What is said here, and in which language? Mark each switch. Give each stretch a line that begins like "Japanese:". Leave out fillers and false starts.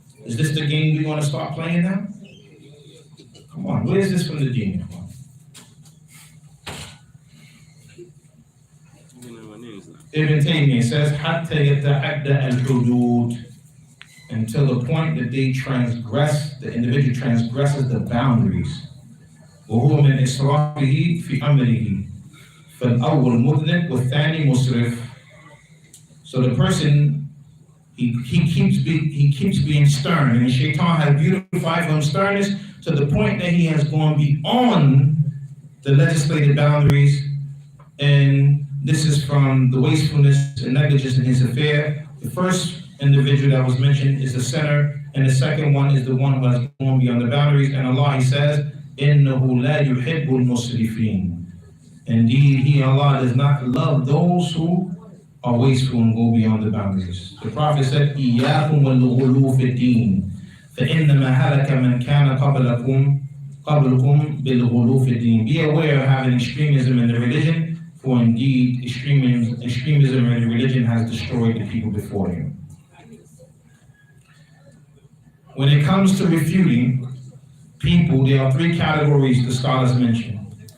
English: Is this the game we want to start playing now? Come on, where is this from the deen? You know my name is not. Ibn Taymiyyah says,
Arabic: حَتَّى يَتَعَدَّ الْحُدُودِ,
English: until the point that they transgress, the individual transgresses the boundaries.
Arabic: وهو من إسرافه في أمره فالأول مذنب والثاني مسرف.
English: So the person, he keeps being stern, and the shaitan has beautified for him sternness to the point that he has gone beyond the legislated boundaries. And this is from the wastefulness and negligence in his affair. The first individual that was mentioned is the sinner, and the second one is the one who has gone beyond the boundaries. And Allah, He says,
Arabic: إِنَّهُ لَا يُحِبُّ الْمُسْرِفِينَ.
English: Indeed, He, Allah, does not love those who are wasteful and go beyond the boundaries. The Prophet said,
Arabic: إِيَّاكُمْ وَالْغُلُوفِ الدِّينِ فَإِنَّمَا هَلَكَ مَنْ كَانَ قَبْلَكُمْ بِالْغُلُوفِ الدِّينِ.
English: Be aware of having extremism in the religion, for indeed extremism in the religion has destroyed the people before you. When it comes to refuting people, there are three categories the scholars mention.